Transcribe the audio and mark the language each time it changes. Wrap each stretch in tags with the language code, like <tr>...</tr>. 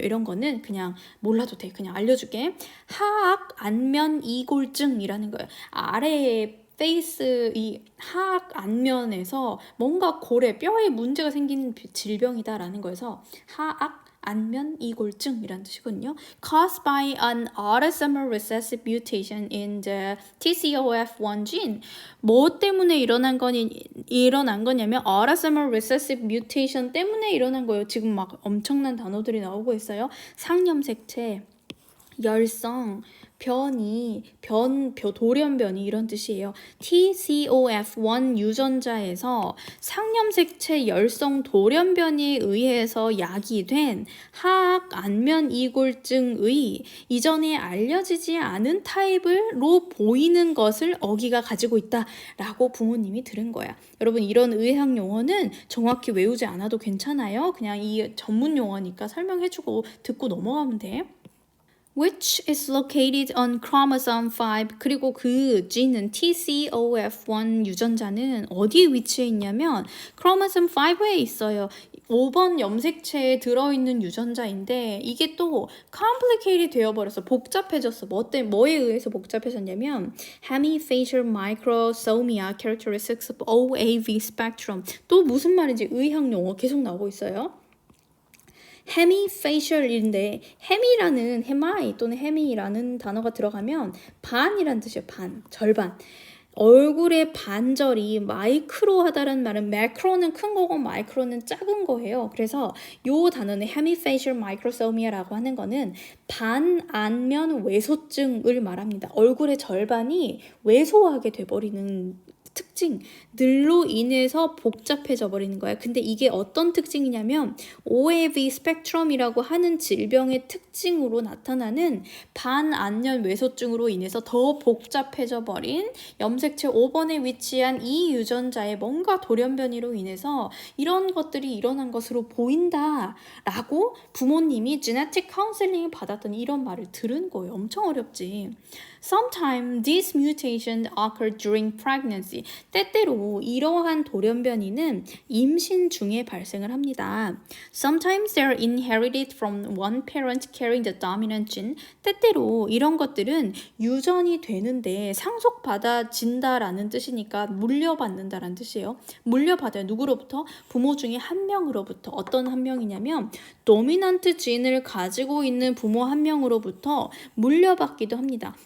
<ko>이런 거는 그냥 몰라도 돼. 그냥 알려줄게. 하악 안면 이골증이라는 거예요. 아래에 페이스, 이 하악 안면에서 뭔가 뼈에 문제가 생긴 질병이다라는 거여서 하악 안면 이골증이란 뜻이거든요.</ko> <en>Caused by an autosomal recessive mutation in the TCOF1 gene.</en> <ko>뭐 때문에 일어난 거냐면</ko> <en>autosomal recessive mutation</en> <ko>때문에 일어난 거예요. 지금 막 엄청난 단어들이 나오고 있어요. 상염색체, 열성, 돌연변이 이런 뜻이에요. TCOF1 유전자에서 상염색체 열성 돌연변이에 의해서 야기된 하악 안면 이골증의 이전에 알려지지 않은 타입으로 보이는 것을 어기가 가지고 있다라고 부모님이 들은 거야. 여러분, 이런 의학 용어는 정확히 외우지 않아도 괜찮아요. 그냥 이 전문 용어니까 설명해주고 듣고 넘어가면 돼.</ko> <en>Which is located on chromosome 5.</en> <ko>그리고 그 gene은 TCOF1 유전자는 어디에 위치해 있냐면 chromosome 5에 있어요. 5번 염색체에 들어있는 유전자인데 이게 또 complicated 되어버렸어. 복잡해졌어. 뭐에 의해서 복잡해졌냐면</ko> <en>hemifacial microsomia characteristics of OAV spectrum.</en> <ko>또 무슨 말인지 의학 용어 계속 나오고 있어요. hemifacial인데 헤마이 또는 헤미라는 단어가 들어가면 반이란 뜻이에요. 절반. 얼굴의 반절이 마이크로하다는 말은 매크로는 큰 거고 마이크로는 작은 거예요. 그래서 요 단어는 hemifacial microsomia라고 하는 거는 반안면 왜소증을 말합니다. 얼굴의 절반이 왜소하게 돼버리는 특징들로 인해서 복잡해져 버리는 거야. 근데 이게 어떤 특징이냐면 OAV 스펙트럼이라고 하는 질병의 특징으로 나타나는 반안면 왜소증으로 인해서 더 복잡해져 버린 염색체 5번에 위치한 이 유전자의 뭔가 돌연변이로 인해서 이런 것들이 일어난 것으로 보인다라고 부모님이 genetic counseling 받았더니 이런 말을 들은 거예요. 엄청 어렵지.</ko> <en>Sometimes these mutations occur during pregnancy.</en> <ko>때때로 이러한 돌연변이는 임신 중에 발생을 합니다.</ko> <en>Sometimes they are inherited from one parent carrying the dominant gene.</en> <ko>때때로 이런 것들은 유전이 되는데 상속받아진다라는 뜻이니까 물려받는다라는 뜻이에요. 물려받아요. 누구로부터? 부모 중에 한 명으로부터. 어떤 한 명이냐면 도미넌트 진을 가지고 있는 부모 한 명으로부터 물려받기도 합니다.</ko>